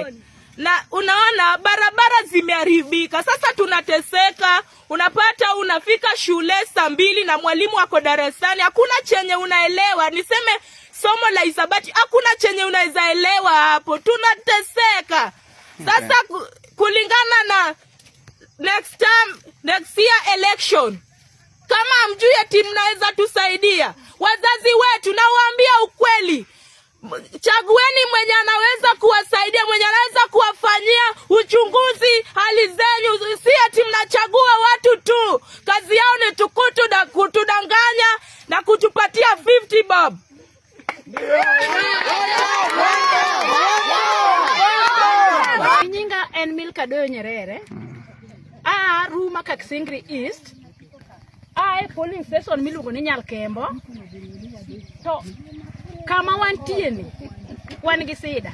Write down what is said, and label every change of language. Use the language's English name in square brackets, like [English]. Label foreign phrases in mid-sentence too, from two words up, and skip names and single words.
[Swahili] Na unaona barabara zimeharibika. Sasa tunateseka. Unapata unafika shule saa 2 na mwalimu ako darasani. Hakuna chenye unaelewa. Niseme somo la hisabati, hakuna chenye unaweza elewa hapo. Tunateseka. Sasa kulingana na [English] next year election, [Swahili] kama hamjui eti mnaweza tusaidia wazazi wetu, na waambia ukweli, chagueni mwenye anaweza kuwasaidia, mwenye anaweza kuwafanyia uchunguzi hali zenyu. Si eti mnachagua watu tu, kazi yao ni tukutu na kutudanganya na kutupatia 50 bob. [Luo (Kenya and Tanzania)] Nyinga en Milka Doyo Nyerere. Ruma Kaksingri East. [English] Polling station [Luo (Kenya and Tanzania)] miluongo ni Nyalkembo. To kama wantieni wan gi sida.